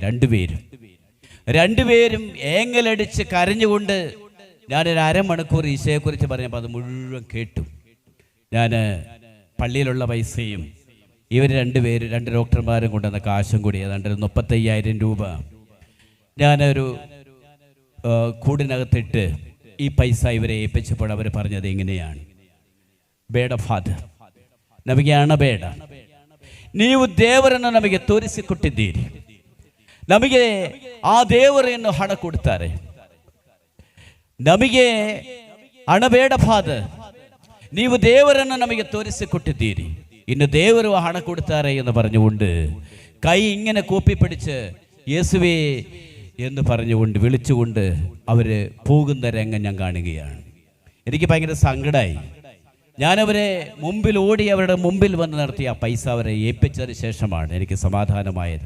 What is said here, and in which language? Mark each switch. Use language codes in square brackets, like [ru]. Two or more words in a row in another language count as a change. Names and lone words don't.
[ml] രണ്ടുപേരും ഏങ്ങലടിച്ച് കരഞ്ഞുകൊണ്ട് ഞാനൊരു 1/2 മണിക്കൂർ ഈശോയെക്കുറിച്ച് പറഞ്ഞപ്പോൾ അത് മുഴുവൻ കേട്ടു. ഞാൻ പള്ളിയിലുള്ള പൈസയും ഇവർ 2 ഡോക്ടർമാരും കൊണ്ടുവന്ന കാശും കൂടി ഏതാണ്ട് 35,000 രൂപ ഞാനൊരു കൂടിനകത്തിട്ട് ഈ പൈസ ഇവരെ ഏൽപ്പിച്ചപ്പോൾ അവർ പറഞ്ഞത് എങ്ങനെയാണ്, [kn] ಬೇಡ ಫಾದರ್, ನಮಗೆ ಹಣ ಬೇಡ, ನೀವು ದೇವರನ್ನು ನಮಗೆ ತೋರಿಸಿಕೊಟ್ಟಿದ್ದೀರಿ, ನಮಗೆ ಆ ದೇವರನ್ನು ಹಣ ಕೊಡ್ತಾರೆ, ನಮಗೆ ಹಣ ಬೇಡ ಫಾದರ್, ನೀವು ದೇವರನ್ನು ನಮಗೆ ತೋರಿಸಿಕೊಟ್ಟಿದ್ದೀರಿ, ಇನ್ನು ದೇವರು ಹಣ ಕೊಡ್ತಾರೆ [ml] എന്ന് പറഞ്ഞുകൊണ്ട് കൈ ഇങ്ങനെ കൂപ്പിപ്പിടിച്ച് യേശുവേ എന്ന് പറഞ്ഞുകൊണ്ട് വിളിച്ചുകൊണ്ട് അവർ പോകുന്ന രംഗം ഞാൻ കാണുകയാണ്. എനിക്ക് ഭയങ്കര സങ്കടമായി. ഞാനവരെ മുമ്പിൽ ഓടി അവരുടെ മുമ്പിൽ വന്ന് നിർത്തി ആ പൈസ അവരെ ഏൽപ്പിച്ചതിന് ശേഷമാണ് എനിക്ക് സമാധാനമായത്.